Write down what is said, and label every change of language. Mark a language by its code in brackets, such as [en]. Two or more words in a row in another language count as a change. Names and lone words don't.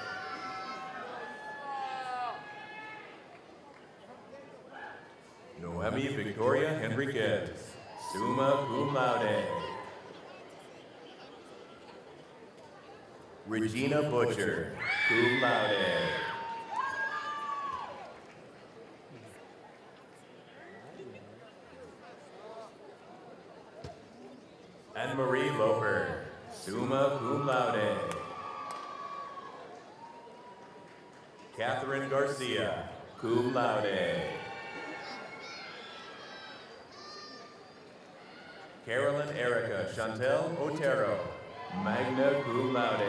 [en] Noemi Victoria Henriquez, [la] summa cum laude. [en] Regina Butcher, [la] cum laude. [en] Anne-Marie Loper, [la] summa cum laude. [en] Catherine Garcia, [la] cum laude. [en] Carolyn Erica Chantel Otero, [la] magna cum laude.